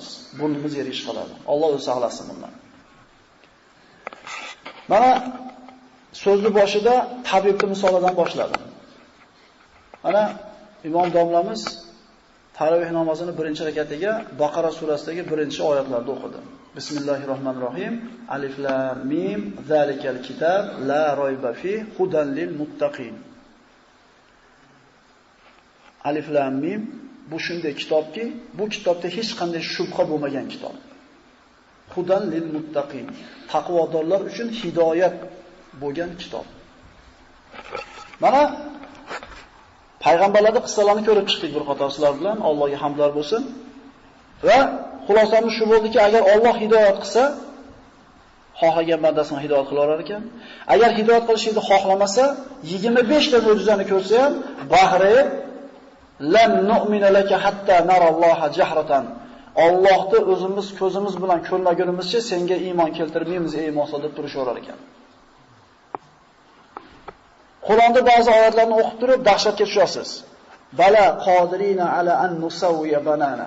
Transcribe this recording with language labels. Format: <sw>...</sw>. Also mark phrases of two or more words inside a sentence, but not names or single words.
<uz>Burnimiz yerga chiqadi. Alloh o'zi saqlasin bundan. Mana so'zni boshida tabibning misolidan boshladim. Mana imom domlamiz tarovih namozini birinchi rakatiga Baqara surasidagi birinchi oyatlarni o'qidi.</uz> <ar>Bismillahirrohmanirrohim. الم ذلك الكتاب لا ريب فيه هدى للمتقين. الم</ar> <uz>bu shunday kitobki, bu kitobda hech qanday shubha bo'lmagan kitob.</uz> <ar>هدى للمتقين.</ar> <uz>Taqvodorlar uchun hidoyat bo'lgan kitob. Mana payg'ambarlarning qissalarini ko'rib chiqdik bir qator sizlar bilan. Allohga hamdlar bo'lsin. Va xulosamiz shu bo'ldiki, agar Alloh hidoyat qilsa, xohlagan bandasini hidoyat qila olar ekan. Agar hidoyat qilishni xohlamasa, 25 ta mo'jizani ko'rsa ham,</uz> <ar>بحري لن نؤمن لك حتى نرى الله جهرة.</ar> <uz>Allohni o'zimiz ko'zimiz bilan ko'rmagunimizcha senga iymon keltirmaymiz ey Muso deb turishaverar ekan. Qur'onda ba'zi oyatlarni o'qib turib dahshatga tushasiz.</uz> <ar>بلى قادرين على أن نسوي بنانه.</ar>